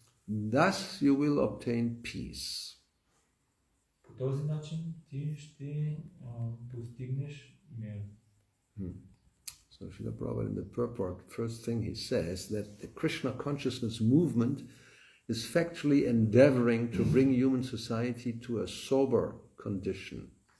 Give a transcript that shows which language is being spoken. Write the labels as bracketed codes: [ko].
[en] Thus you will obtain peace. [bg] По този начин ти ще постигнеш мир. [en] So Srila Prabhupada in the purport, first thing he says that the Krishna consciousness movement is factually endeavoring to bring human society to a sober condition.